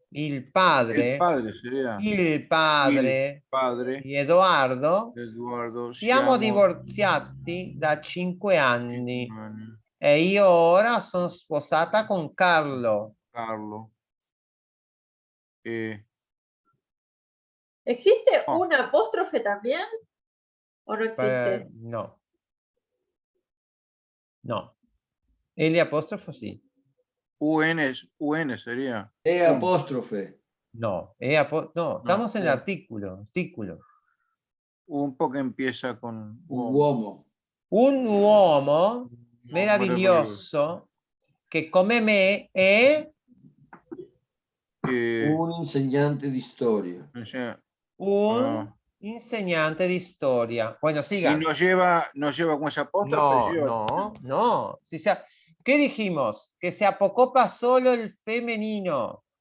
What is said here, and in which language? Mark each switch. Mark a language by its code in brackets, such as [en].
[it] il padre [es] Sería. [it] il padre [es] Padre. [it] di Edoardo, [es] Eduardo. [it] siamo divorziati da 5 anni e io ora sono sposata con Carlo. [es] Carlo. ¿Existe un apóstrofe también? ¿O no existe? No. No. El apóstrofo sí. UN sería. E apóstrofe. No. No, estamos en el artículo. Un poco empieza con [it] Uomo. Un uomo meraviglioso che come me è Un insegnante di storia. un insegnante di storia. [es] Bueno, siga. Y nos lleva con ese apóstrofe. No. ¿Qué dijimos? Que se apocopa solo el femenino.